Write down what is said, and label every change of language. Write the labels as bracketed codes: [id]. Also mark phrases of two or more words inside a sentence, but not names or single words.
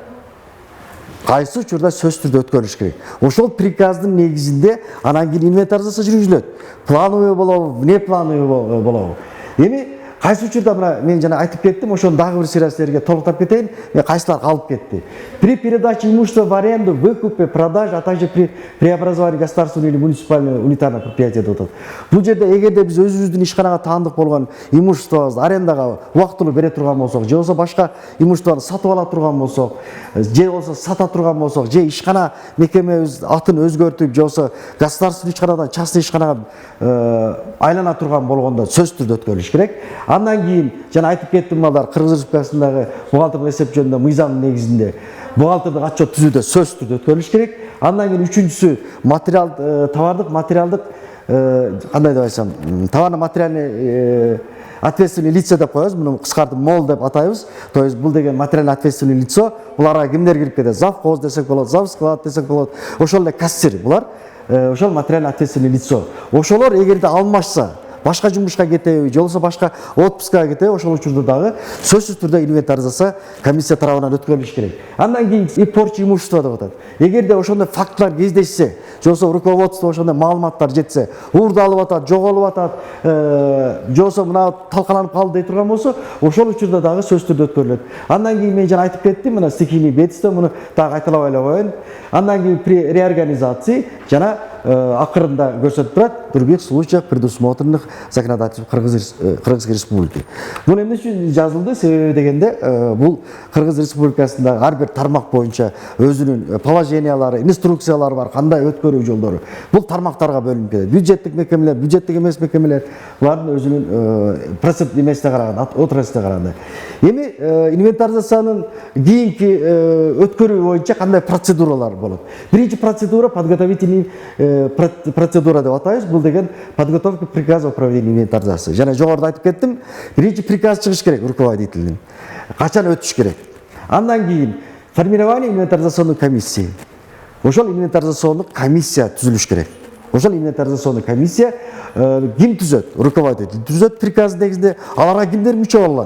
[ky] Кайсы учурда сөз түрдө өткөрүлүш керек. Ошол приказдын негизинде анан кийин инвентаризация жүргүзүлөт. Плановый болобу, внеплановый болобу. Эми кайсы учурда мына мен жана айтып кеттим, ошону дагы бир сыйрастерге толуктап кетейин. Мен кайсылар калып кетти. [ru] При передаче имущества в аренду, выкупе, продаже, а также при преобразовании государственного или муниципального унитарного предприятия [ky] деп атат. Бул жерде эгерде биз өзүбүздүн ишканага таандык болгон имуществобузду арендага убактылуу бере турган болсок, же болбосо башка имуществону сатып ала турган болсок, же болбосо сата турган болсок, же ишкана мекемебиз атын өзгөртүп, же болбосо государственный ишканадан частный ишканага айлана турган болгондо сөз түрдө өткөрүлүш керек. Андан кийин жана айтып кеттим балдар, Кыргыз Республикасындагы бухгалтердик эсеп жөнүндө мыйзамдын негизинде бухгалтердик отчет түзүүдө сөз түрдө өткөрүлүш керек. Андан кийин үчүнчүсү товардык материалдык кандай деп айтсам, [ru] товарно материальный ответственный лица [ky] деп коебуз, муну кыскартып МОЛ деп атайбыз. [ru] То есть [ky] бул деген [ru] материально ответственный лицо, [ky] буларга кимдер кирип кетет? Завхоз десек болот, завсклад десек болот. Ошол эле кассир булар. Ошол [ru] материально ответственный лицо. [ky] Ошолор эгерде алмашса, башка жумушка кетеби, же болбосо башка отпускага кетеби, ошол учурда дагы сөзсүз түрдө инвентаризация комиссия тарабынан өткөрүлүш керек. Андан кийин [ru] и порча имущества [ky] деп атат. Эгерде ошондой фактылар кездешсе, же болбосо руководство ошондой маалыматтар жетсе, уурдалып атат, жоголуп атат, же болбосо мына талкаланып калды дей турган болсо, ошол учурда дагы сөз түрдө өткөрүлөт. Андан кийин мен жана айтып кеттим, мына [ru] стихийный бедствие, [ky] муну дагы кайталабай эле коеюн. Андан кийин [ru] при реорганизации [ky] жана акырында көрсөтүп турат, [ru] в других случаях предусмотренных законодательством Кыргызской Республики. [ky] Бул эмне үчүн жазылды? Себеби дегенде, бул Кыргыз Республикасындагы ар бир тармак боюнча өзүнүн положениялары, инструкциялары бар, кандай өткөрүү жолдору. Бул тармактарга бөлүнүп кетет. Бюджеттик мекемелер, бюджеттик эмес мекемелер, булардын өзүнүн процент эмесине караганда, отраслине караганда. Эми инвентаризациянын кийинки өткөрүү боюнча кандай процедуралар болот? Биринчи процедура [ru] подготовительный процедура [ky] деп атайбыз. Бул деген [ru] подготовка приказа о проведении инвентаризации. [ky] Жана жогоруда айтып кеттим, биринчи приказ чыгыш керек руководителдин. Качан өтүш керек? Андан кийин [ru] формирование инвентаризационной комиссии. [ky] Ошол [ru] инвентаризационный комиссия [ky] түзүлүш керек. Ошол [ru] инвентаризационный комиссия [ky] ким түзөт? Руководитель түзөт приказ негизинде. Аларга кимдер мүчө болот?